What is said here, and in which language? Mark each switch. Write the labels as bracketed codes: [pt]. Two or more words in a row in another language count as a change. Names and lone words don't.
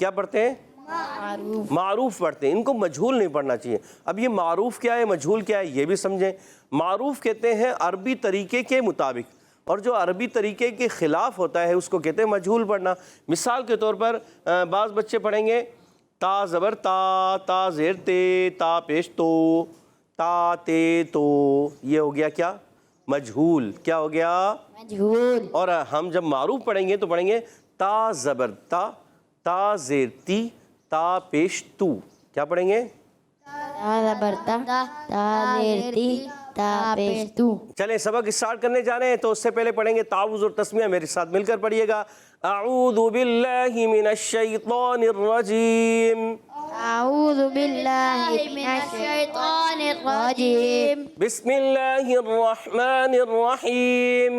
[ur] کیا پڑھتے ہیں؟ معروف پڑھتے ہیں. ان کو مجہول نہیں پڑھنا چاہیے. اب یہ معروف کیا ہے، مجہول کیا ہے، یہ بھی سمجھیں. معروف کہتے ہیں عربی طریقے کے مطابق، اور جو عربی طریقے کے خلاف ہوتا ہے اس کو کہتے ہیں مجہول پڑھنا. مثال کے طور پر بعض بچے پڑھیں گے تا زبر تا، تا زیر تے، تا پیش تو، تا تے تو. یہ ہو گیا کیا؟ مجہول. کیا ہو گیا؟ مجہول. اور ہم جب معروف پڑھیں گے تو پڑھیں گے تا زبر تا، تا زیر تی، تا پیش تو. کیا پڑھیں گے؟ تا زبر تا، تا زیر تی، تا پیش تو. چلیں سبق اسٹارٹ کرنے جا رہے ہیں تو اس سے پہلے پڑھیں گے تعوذ اور تسمیہ. میرے ساتھ مل کر پڑھیے گا. [ar] اعوذ باللہ من الشیطان الرجیم، اعوذ باللہ من الشیطان الرجیم، بسم اللہ الرحمن الرحیم.